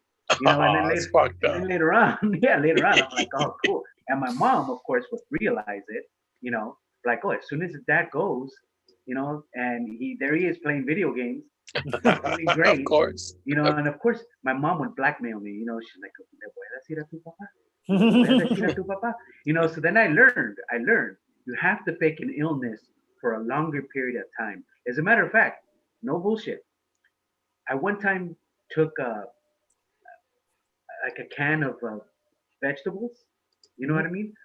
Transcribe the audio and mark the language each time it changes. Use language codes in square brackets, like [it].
[en] And then later on, I'm like, oh, cool. And my mom, of course, would realize it, like, oh, as soon as his dad goes, and there he is playing video games. Really great. Of course. And of course, my mom would blackmail me. She's like, [es] ¿le puedes ir a tu papá? ¿Le puedes ir a tu papá? [en] So then I learned you have to fake an illness for a longer period of time. As a matter of fact, no bullshit. I one time took like a can of vegetables, you know what I mean?